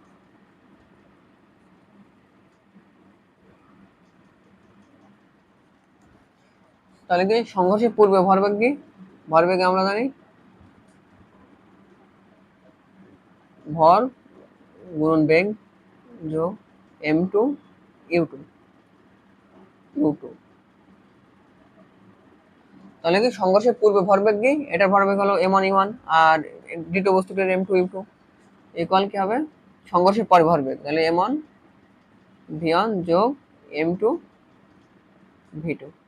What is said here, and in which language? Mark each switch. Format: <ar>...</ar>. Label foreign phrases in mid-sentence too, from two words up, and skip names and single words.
<bn>তাহলে কি সংঘর্ষের পূর্বে ভরবেগ কি? ভরবেগে আমরা জানি ভর গুণন বেগ যোগ m2 u2 u2। তাহলে কি সংঘর্ষের পূর্বে ভরবেগ কি? এটার ভরবেগ হলো m1 u1, আর দ্বিতীয় বস্তুটির m2 u2 ইকুয়াল কি হবে? সংঘর্ষের পরে ভরবেগ, তাহলে m1 v1 যোগ m2 v2।</bn>